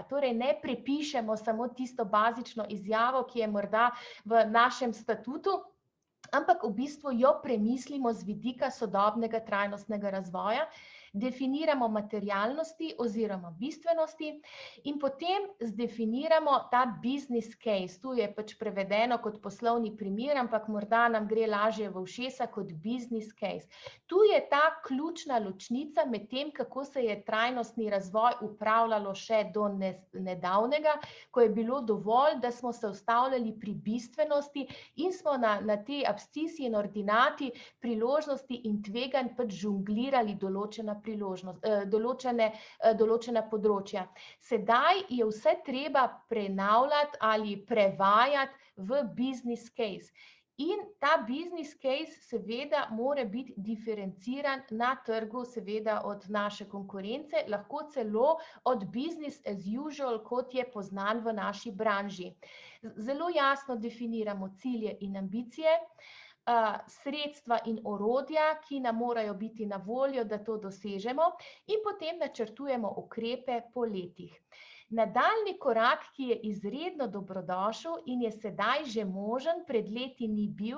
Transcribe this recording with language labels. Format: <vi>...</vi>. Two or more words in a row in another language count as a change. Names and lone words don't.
<sl>Torej, ne prepišemo samo tisto bazično izjavo, ki je morda v našem statutu, ampak v bistvu jo premislimo z vidika sodobnega trajnostnega razvoja, definiramo materialnosti oziroma bistvenosti in potem zdefiniramo ta</sl> <en>business case.</en> <sl>Tu je pač prevedeno kot poslovni primer, ampak morda nam gre lažje v ušesa kot</sl> <en>business case.</en> <sl>Tu je ta ključna ločnica med tem, kako se je trajnostni razvoj upravljalo še do nedavnega, ko je bilo dovolj, da smo se ustavljali pri bistvenosti in smo na te abscisi in ordinati priložnosti in tveganj pač žonglirali določena področja. Sedaj je vse treba prenavljati ali prevajati v</sl> <en>business case.</en> <sl>In ta</sl> <en>business case</en> <sl>seveda mora biti diferenciran na trgu, seveda od naše konkurence, lahko celo od</sl> <en>business as usual,</en> <sl>kot je poznan v naši branži. Zelo jasno definiramo cilje in ambicije, sredstva in orodja, ki nam morajo biti na voljo, da to dosežemo, in potem načrtujemo ukrepe po letih. Nadaljni korak, ki je izredno dobrodošel in je sedaj že možen, pred leti ni bil,</sl>